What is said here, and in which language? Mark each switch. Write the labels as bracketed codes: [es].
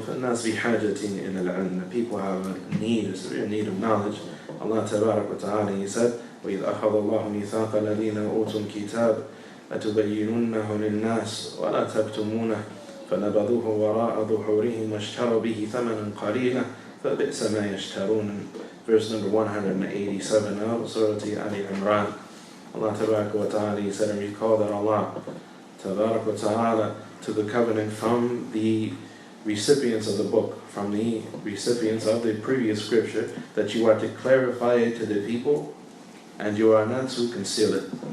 [ar] فَالنَّاسْ بِحَاجَةٍ إِلَى الْعِلْمِ. [en] The people have a need, a severe need of knowledge. Allah Tabarak wa Ta'ala, He said, [ar] وَإِذْ أَخَذَ اللَّهُ مِيثَاقَ الَّذِينَ أُوتُوا الْكِتَابَ لَتُبَيِّنُنَّهُ لِلنَّاسِ وَلَا تَكْتُمُونَهُ فَنَبَذُوهُ وَرَاءَ ظُهُورِهِمْ وَاشْتَرَوْا بِهِ ثَمَنًا قَلِيلًا فَبِئْسَ مَا يَشْتَرُونَ. [en] Verse number 187 of Surah Al-Imran. Allah Tabarak wa Ta'ala, He said, and recall that Allah Tabarak wa Ta'ala took a covenant from the recipients of the book, from the recipients of the previous scripture, that you are to clarify it to the people and you are not to conceal it.